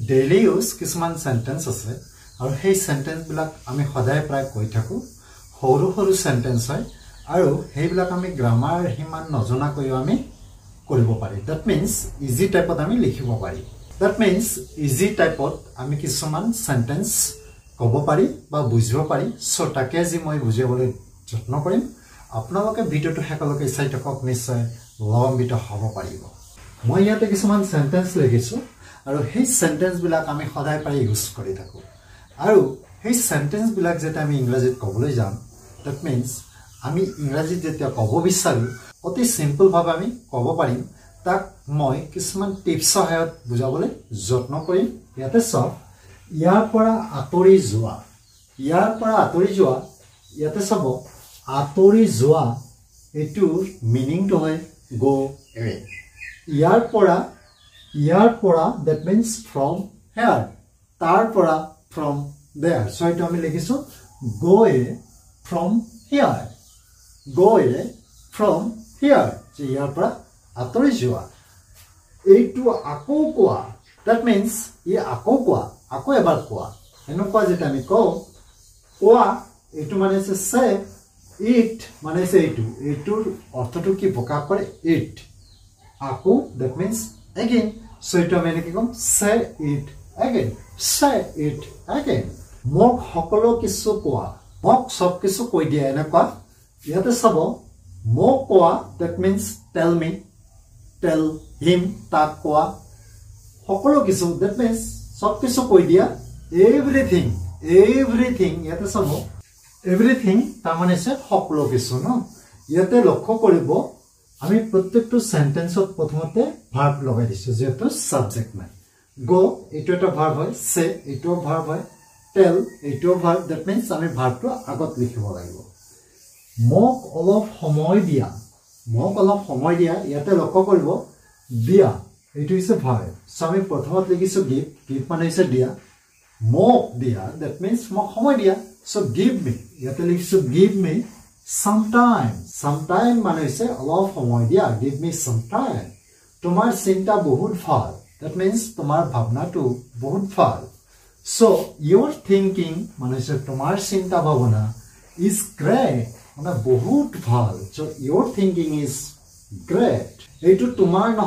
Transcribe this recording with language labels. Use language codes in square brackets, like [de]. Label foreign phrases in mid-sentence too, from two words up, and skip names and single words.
[en] daily use [as] কিছুমান সেন্টেন্স আছে আৰু সেই সেন্টেন্স বিলাক আমি সদায় প্ৰায় কৈ থাকো সৰু সৰু সেন্টেন্স হয় আৰু সেইবিলাক আমি গ্ৰামাৰ হিমান নজনা কৈও আমি কৰিব পাৰি [en] that means easy [as] টাইপত আমি লিখিব পাৰি [en] that means easy [as] টাইপত আমি কিছুমান সেন্টেন্স ক'ব পাৰি বা বুজিব পাৰি সো তাকে আজি মই বুজিবলৈ যত্ন কৰিম আপোনালোকে ভিডিওটো হেকলৈকে চাই থাকক নিশ্চয় লাভান্বিত হ'ব পাৰিব মই ইয়াতে কিছুমান সেন্টেন্স লিখিছো আৰু সেই সেন্টেন্স বিলাক আমি সদায় পাৰি ইউজ কৰি থাকো আৰু সেই সেন্টেন্স বিলাক যেটা আমি ইংৰাজীত ক'বলৈ যাম [en] that means [as] আমি ইংৰাজীত যেটা ক'ব বিচাৰো অতি সিম্পল ভাবে আমি ক'ব পাৰিম তাক মই কিছুমান টিপছ সহায়ত বুজাবলৈ যত্ন কৰিম ইয়াতে সব ইয়াৰ পৰা আতৰি যোৱা ইয়াতে সব আতৰি যোৱা এটোৰ মিনিংটো হয় [en] go away [as] ইয়াৰ পৰা [en] that means from here [as] তাৰ পৰা [en] from there so [as] এটা আমি লিখিছো [en] go away from here [as] যে ইয়াৰ পৰা আতৰি যোৱা এইটো আকৌ কোৱা [en] that means [as] ই আকৌ কোৱা আকৌ এবাৰ কোৱা এনেকুৱা যেটা আমি কোৱা এইটো মানে আছে [en] say it [as] মানে আছে এইটোৰ অৰ্থটো কি প্ৰকাশ কৰে it আকৌ [en] that means again so [as] এটা আমি কি কম [en] say it [as] again মোক সকলো কিছু কোৱা মোক সব কিছু কৈ দিয়া এনেকুৱা ইয়াতে সব মোক কোৱা [en] that means tell him [as] তাক কোৱা সকলো কিছু [en] that means [as] সব কিছু কৈ দিয়া everything ইয়াতে সব everything তাৰ মানে আছে সকলো কিছু ন ইয়াতে লক্ষ্য কৰিব আমি প্ৰত্যেকটো সেন্টেন্সত প্ৰথমতে ভার্ব লগাই দিছো যেটো সাবজেক্ট নাই go এটো এটা ভার্ব হয় say এটো ভার্ব হয় tell এটো [en] verb that means [as] আমি ভার্বটো আগত লিখিব লাগিব মোক অলপ সময় দিয়া ইয়াতে লক্ষ্য কৰিব দিয়া এটো ইছে [en] verb so [as] আমি প্ৰথমত লিখিছো give মানে ইছে দিয়া মোক দিয়া [en] that means [as] মোক সময় দিয়া [en] so give me [as] ইয়াতে লিখিছো [en] give me sometime [as] মানে ইছে অলপ সময় দিয়া [en] give me some time [as] তোমাৰ চিন্তা বহুত ভাল [en] that means [as] তোমাৰ ভাবনাটো বহুত ভাল [en] so your thinking [as] মানে ইছে তোমাৰ চিন্তা ভাবনা [en] is great [as] মানে বহুত ভাল [en] so your thinking is great [as] এইটো তোমাৰ